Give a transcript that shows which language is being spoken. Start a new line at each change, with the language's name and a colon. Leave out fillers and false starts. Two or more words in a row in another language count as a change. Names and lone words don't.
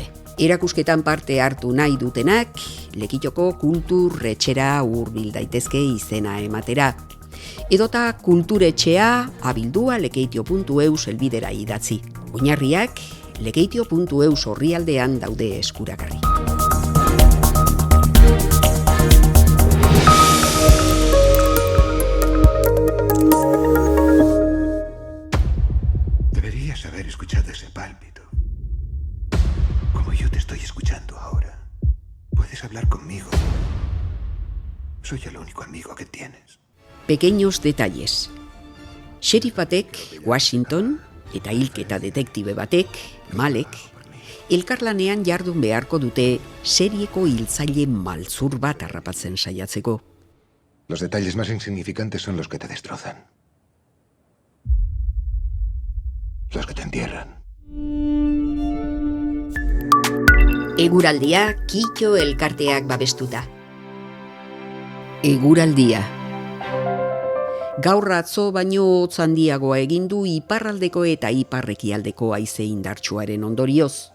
Basque: Erakusketan parte hartu nahi dutenak, Lekitxoko kulturretxera hurbil daitezke izena ematera. Edota kulturetxea abildua lekeitio.eus helbidera idatzi. Oinarriak lekeitio.eus orrialdean daude eskuragarri.
Spanish: Deberías haber escuchado ese pálpito. Como yo te estoy escuchando ahora. Puedes hablar conmigo. Soy el único amigo que tienes. Pequeños detalles.
Basque: Sheriff batek, Washington, eta hilketa detektibe batek, Malek, elkarlanean jardun beharko dute serieko hiltzaile maltzur bat harrapatzen saiatzeko.
Spanish: Los detalles más insignificantes son los que te destrozan. Los que te entierran.
Basque: Eguraldia Kitxo elkarteak babestuta. Eguraldia. Gaur atzo baino hotz handiagoa egin du iparraldeko eta iparrekialdeko haize indartsuaren ondorioz.